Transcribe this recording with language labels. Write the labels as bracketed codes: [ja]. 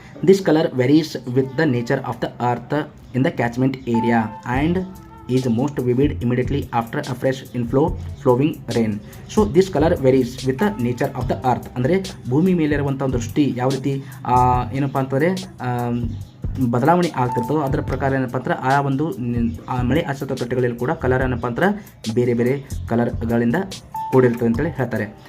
[en] This colour varies with the nature of the earth in the catchment area and is most vivid immediately after a fresh flowing rain. So this color varies with the nature of the earth. [kn] ಅಂದರೆ ಭೂಮಿ ಮೇಲೆ ಇರುವಂಥ ಒಂದು ದೃಷ್ಟಿ ಯಾವ ರೀತಿ ಏನಪ್ಪ ಅಂತಂದರೆ ಬದಲಾವಣೆ ಆಗ್ತಿರ್ತದೋ ಅದರ ಪ್ರಕಾರ ಏನಪ್ಪ ಅಂದ್ರೆ ಆ ಒಂದು ಮಳೆ ಆಶ್ರಿತ ತೊಟ್ಟೆಗಳಲ್ಲಿ ಕೂಡ ಕಲರ್ ಏನಪ್ಪ ಅಂದ್ರೆ ಬೇರೆ ಬೇರೆ ಕಲರ್ಗಳಿಂದ ಕೂಡಿರ್ತದೆ ಅಂತೇಳಿ ಹೇಳ್ತಾರೆ.